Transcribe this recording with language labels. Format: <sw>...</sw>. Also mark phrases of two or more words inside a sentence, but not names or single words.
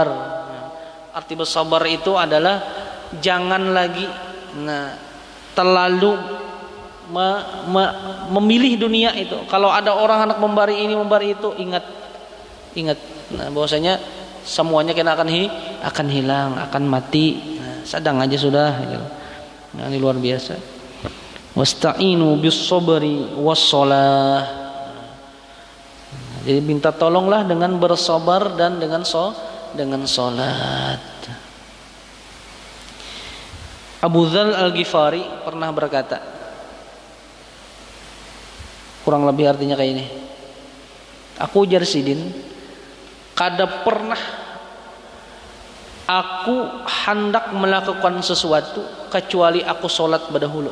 <id>Nah, arti bersabar itu adalah jangan lagi terlalu memilih dunia itu. Kalau ada orang anak membari ini membari itu, ingat, nah, bahwasanya semuanya kena akan hilang, akan mati. Nah,</id> <bjn>sadang aja sudah.</bjn> <id>Nah, ini luar biasa.</id> <ar>Wasta'inu bis-sabri was-shalah.</ar> <id>Jadi minta tolonglah dengan bersabar dan dengan salat. Abu Dzal Al-Ghifari pernah berkata, kurang lebih artinya kayak ini.</id> <bjn>Aku ujar sidin, kada pernah aku hendak melakukan sesuatu kecuali aku sholat berdahulu.</bjn>